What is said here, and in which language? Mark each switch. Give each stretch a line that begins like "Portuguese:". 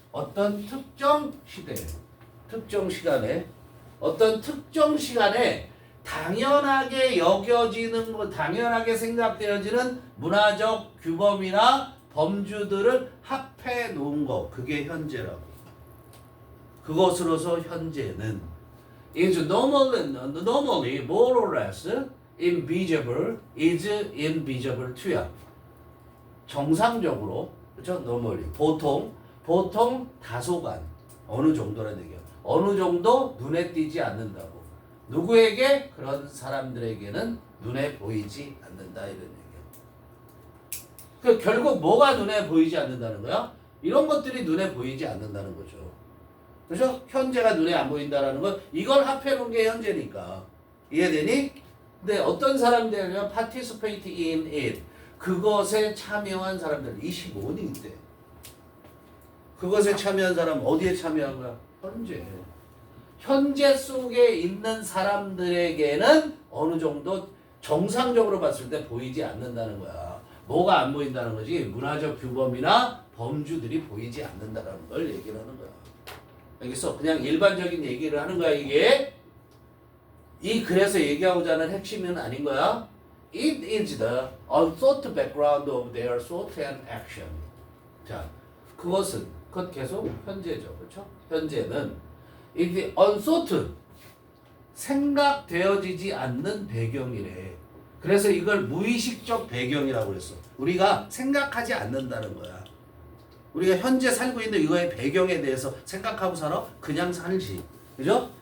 Korean: 어떤 특정 시대에, 특정 시간에, 어떤 특정 시간에 당연하게 여겨지는 것, 당연하게 생각되어지는 문화적 규범이나 범주들을 합해 놓은 것, 그게 현재라고. 그것으로서 현재는
English: is normally more or less invisible, is invisible to야.
Korean: 정상적으로, 그렇죠? normally 보통 다소간 어느 정도라는 얘기야. 어느 정도 눈에 띄지 않는다고. 누구에게? 그런 사람들에게는 눈에 보이지 않는다 이런 얘기야. 그 결국 뭐가 눈에 보이지 않는다는 거야? 이런 것들이 눈에 보이지 않는다는 거죠. 그렇죠? 현재가 눈에 안 보인다라는 건 이걸 합해 놓은 게 현재니까. 이해되니? 근데 어떤 사람들이면
English: participate in it.
Korean: 그것에 참여한 사람들 25는 있대. 그것에 참여한 사람 어디에 참여한 거야? 현재. 현재 속에 있는 사람들에게는 어느 정도 정상적으로 봤을 때 보이지 않는다는 거야. 뭐가 안 보인다는 거지? 문화적 규범이나 범주들이 보이지 않는다는 걸 얘기를 하는 거야. 알겠어? 그냥 일반적인 얘기를 하는 거야 이게. 그래서 얘기하고자 하는 핵심은 아닌 거야.
English: It is the unthought background of their thought and action.
Korean: 자, 그것 계속 현재죠. 그렇죠? 현재는
English: it unthought
Korean: 생각되어지지 않는 배경이래. 그래서 이걸 무의식적 배경이라고 그랬어. 우리가 생각하지 않는다는 거야. 우리가 현재 살고 있는 이거의 배경에 대해서 생각하고 살아? 그냥 살지. 그죠?